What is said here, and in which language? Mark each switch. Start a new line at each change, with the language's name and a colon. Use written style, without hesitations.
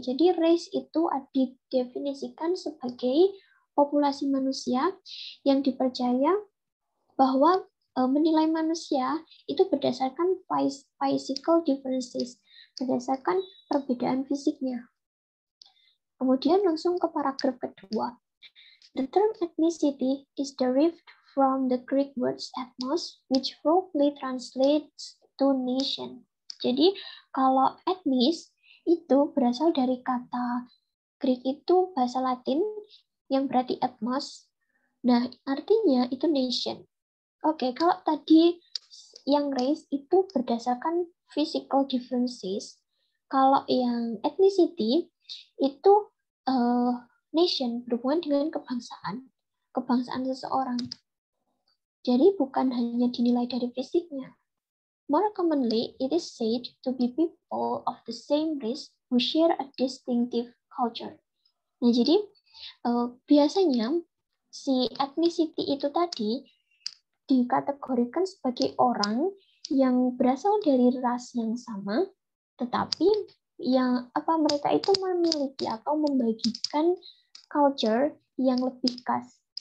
Indonesian: Jadi race itu didefinisikan sebagai populasi manusia yang dipercaya bahwa menilai manusia itu berdasarkan
English: physical differences,
Indonesian: berdasarkan perbedaan fisiknya. Kemudian langsung ke paragraf kedua.
English: The term ethnicity is derived from the Greek words ethnos, which roughly translates to nation.
Indonesian: Jadi kalau etnis itu berasal dari kata Greek itu bahasa Latin yang berarti ethnos. Nah, artinya itu nation. Oke, kalau tadi yang race itu berdasarkan
English: physical differences,
Indonesian: kalau yang ethnicity itu nation, berhubungan dengan kebangsaan seseorang. Jadi bukan hanya dinilai dari fisiknya.
English: More commonly, it is said to be people of the same race who share a distinctive culture.
Indonesian: Nah, jadi biasanya si ethnicity itu tadi dikategorikan sebagai orang yang berasal dari ras yang sama, tetapi yang mereka itu memiliki atau membagikan culture yang lebih khas.